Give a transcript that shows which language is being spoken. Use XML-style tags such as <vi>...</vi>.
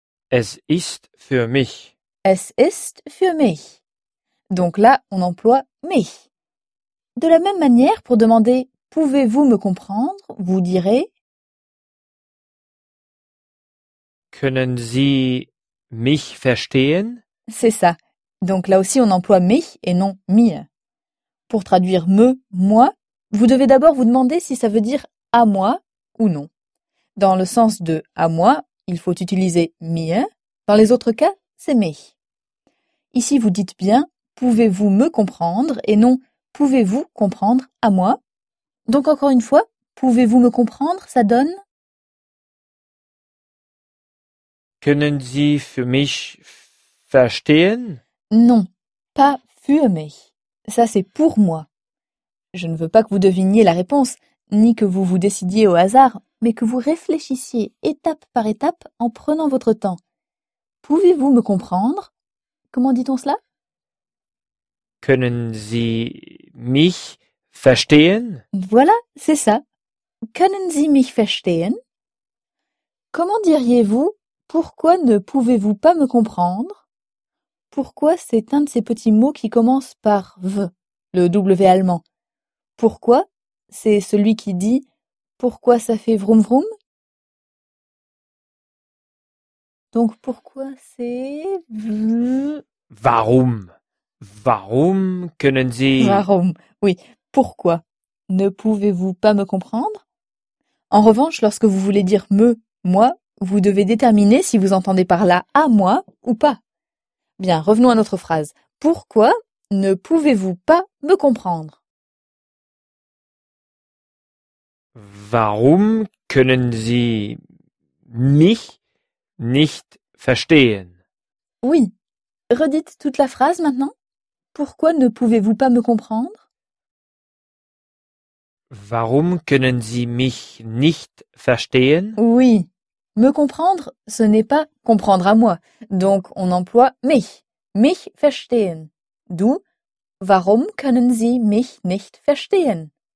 <de>Es ist für mich. Es ist für mich.</de> <fr>Donc là, on emploie mich. De la même manière, pour demander « Pouvez-vous me comprendre ?», vous direz</fr> <de>Können Sie mich verstehen ?</de> <fr>C'est ça. Donc là aussi, on emploie mich et non mir. Pour traduire me, moi, vous devez d'abord vous demander si ça veut dire à moi ou non. Dans le sens de à moi, il faut utiliser mir. Dans les autres cas, c'est mich. Ici, vous dites bien pouvez-vous me comprendre et non pouvez-vous comprendre à moi. Donc encore une fois, pouvez-vous me comprendre, ça donne</fr> <de>Können Sie für mich verstehen?</de> <fr>Non, pas für mich. Ça, c'est pour moi. Je ne veux pas que vous deviniez la réponse, ni que vous vous décidiez au hasard, mais que vous réfléchissiez étape par étape en prenant votre temps. Pouvez-vous me comprendre? Comment dit-on cela?</fr> <de>Können Sie mich verstehen?</de> <fr>Voilà, c'est ça.</fr> <de>Können Sie mich verstehen?</de> <fr>Comment diriez-vous pourquoi ne pouvez-vous pas me comprendre? Pourquoi c'est un de ces petits mots qui commence par V, le W allemand. Pourquoi, c'est celui qui dit pourquoi ça fait vroom vroom. Donc pourquoi c'est V.</fr> <de>Warum? Warum können Sie.</de> <fr>Warum, oui. Pourquoi ne pouvez-vous pas me comprendre? En revanche, lorsque vous voulez dire me, moi, vous devez déterminer si vous entendez par là à moi ou pas. Bien, revenons à notre phrase. Pourquoi ne pouvez-vous pas me comprendre?</fr> <de>Warum können Sie mich nicht verstehen?</de> <fr>Oui. Redites toute la phrase maintenant. Pourquoi ne pouvez-vous pas me comprendre?</fr> <de>Warum können Sie mich nicht verstehen?</de> <fr>Oui. Me comprendre, ce n'est pas comprendre à moi. Donc, on emploie mich.</fr> <de>Mich verstehen. D'où, warum können Sie mich nicht verstehen?</de>